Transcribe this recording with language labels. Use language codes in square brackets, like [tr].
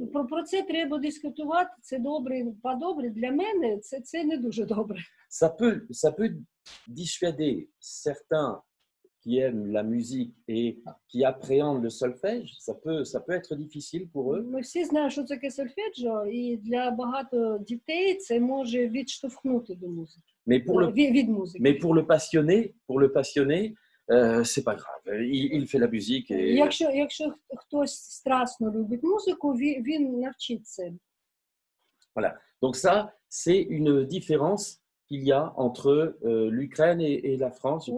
[uk] Про це треба дискутувати. Це добре, по-добре. Для мене це не дуже добре. [fr] Ça peut dissuader certains qui aiment la musique et qui appréhendent le solfège. Ça peut être difficile pour eux. [uk] Ми всі знаємо, що таке сольфеджіо, і для багато дітей це може відштовхнути до музики. Від музики. [fr] Mais pour le passionné, c'est pas grave. Il fait la musique. Et... [uk] Якщо хтось страстно любить музику, він навчиться. [fr] Voilà. Donc ça, c'est une différence qu'il y a entre l'Ukraine et la France.